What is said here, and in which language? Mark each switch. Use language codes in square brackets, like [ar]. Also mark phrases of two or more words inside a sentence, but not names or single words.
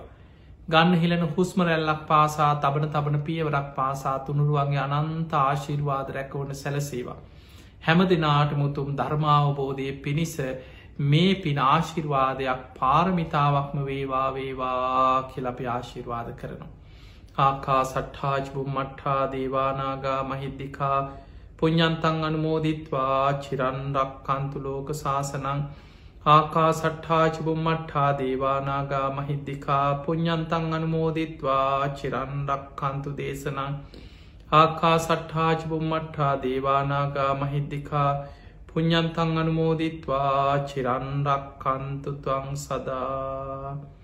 [si] ගන්න හිලන හුස්මරැල්ලක් පාසා තබන තබන පියවරක් පාසා තුනුරුවන්ගේ අනන්ත ආශිර්වාද රැකවන සැලසේවා. හැම දෙනාට මුතුම් ධර්මාවබෝධය පිණිස මේ පින ආශිර්වාදයක් පාරමිතාවක්ම වේවා වේවා කියලපි ආශිර්වාද කරනවා. [pi] ආකා සට්හාජ බුම්මට්හා දේවානාගා මහිද්දිකා පුඤ්ඤන්තං අනුමෝදිත්වා චිරන්රක් කන්තුලෝක ශාසනං ආකා සට්හාජ බුම්මට්හා දේවානාගා මහිද්දිකා පුඤ්ඤන්තං අනුමෝදිත්වා චිරන්රක් කන්තු දේශනං ආකා සට්හාජ බුම්මට්හා දේවානාගා මහිද්දිකා පුඤ්ඤන්තං අනුමෝදිත්වා චිරන්රක් කන්තු ත්වං සදා